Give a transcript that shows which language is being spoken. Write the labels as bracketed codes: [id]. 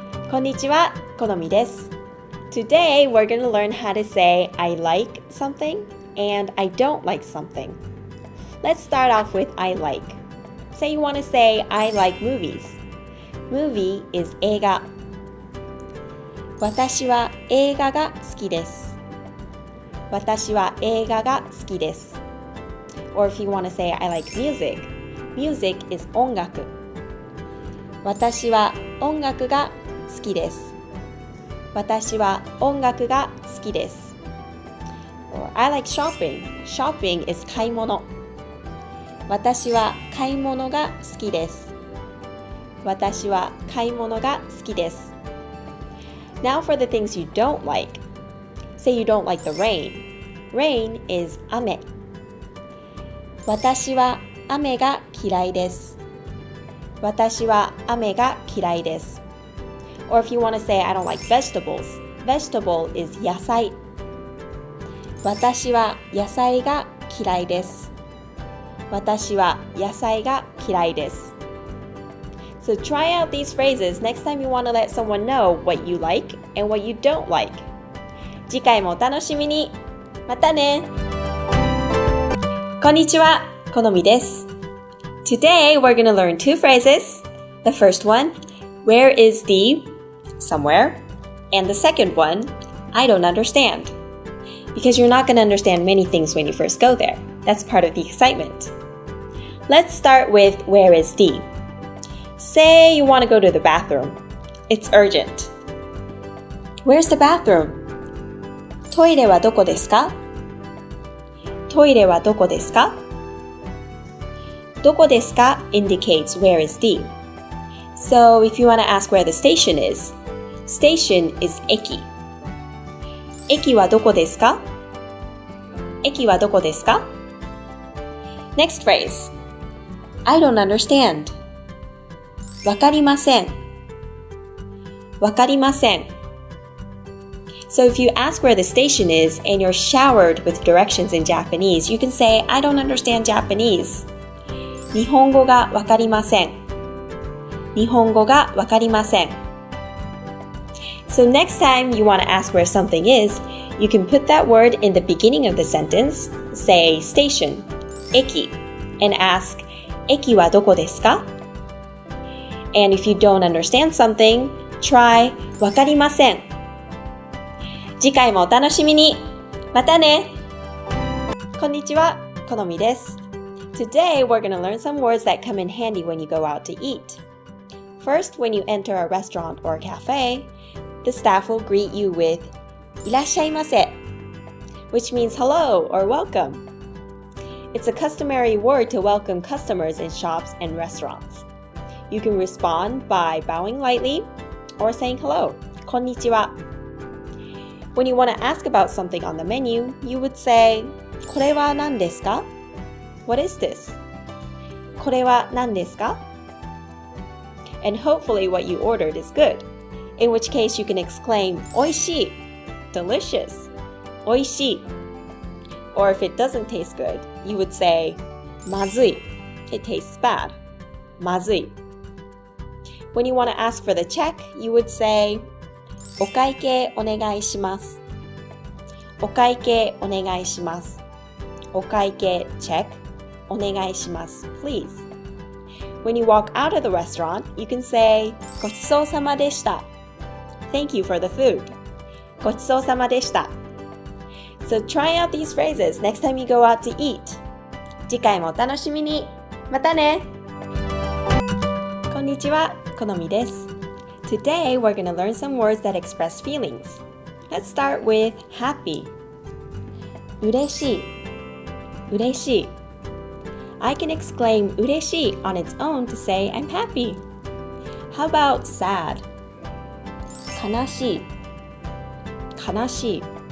[ja] こんにちは、このみです。 [en] Today we're going to learn how to say I like something and I don't like something. Let's start off with I like. Say you want to say I like movies. Movie is [ja] 映画。私は映画が好きです。私は映画が好きです。 [en] Or if you want to say I like music, music is 音楽。 [ja] 私は音楽が好きです。私は音楽が好きです。 [en] Or I like shopping. Shopping is 買い物。 [ja] 私は買い物が好きです。私は買い物が好きです。 [en] Now for the things you don't like. Say you don't like the rain. Rain is [ja] 雨。私は雨が嫌いです。私は雨が嫌いです。 [en] Or if you want to say I don't like vegetables. Vegetable is 野菜。 [ja] 私は野菜が嫌いです。私は野菜が嫌いです。 [en] So try out these phrases next time you want to let someone know what you like and what you don't like. [ja] 次回もお楽しみに。またね。こんにちは、このみです。 [en] Today we're going to learn two phrases. The first one, where is the somewhere? And the second one, I don't understand. Because you're not going to understand many things when you first go there. That's part of the excitement. Let's start with where is the. Say you want to go to the bathroom. It's urgent. Where's the bathroom? [ja] トイレはどこですか？トイレはどこですか？ [en] どこですか indicates where is the. So if you want to ask where the station is, station is 駅。 [ja] 駅はどこですか？駅はどこですか？ [en] Next phrase. I don't understand. [ja] わかりません。わかりません。 [en] So if you ask where the station is and you're showered with directions in Japanese, you can say, I don't understand Japanese. [ja] 日本語がわかりません。日本語がわかりません。 [en] So next time you want to ask where something is, you can put that word in the beginning of the sentence, say station, 駅, and ask, [ja] 駅はどこですか? [en] And if you don't understand something, try わかりません。 [ja] 次回もお楽しみに。またね。こんにちは、このみです。 [en] Today we're going to learn some words that come in handy when you go out to eat. First, when you enter a restaurant or a cafe, the staff will greet you with いらっしゃいませ, which means hello or welcome. It's a customary word to welcome customers in shops and restaurants. You can respond by bowing lightly or saying hello, こんにちは. When you want to ask about something on the menu, you would say, [ja] これは何ですか? [en] What is this? [ja] これは何ですか? [en] And hopefully what you ordered is good, in which case you can exclaim, おいしい, delicious, おいしい. Or if it doesn't taste good, you would say, まずい, it tastes bad, まずい. When you want to ask for the check, you would say, [ja] お会計お願いします。お会計お願いします。お会計 check お願いします please. [en] When you walk out of the restaurant, you can say [ja] ごちそうさまでした。 [en] Thank you for the food. [ja] ごちそうさまでした。 [en] So try out these phrases next time you go out to eat. [ja] 次回もお楽しみに。またね。こんにちは、このみです。 [en] Today, we're going to learn some words that express feelings. Let's start with happy. [ja] 嬉しい、嬉しい. [en] I can exclaim 嬉しい on its own to say I'm happy. How about sad? [ja] 悲しい、悲しい.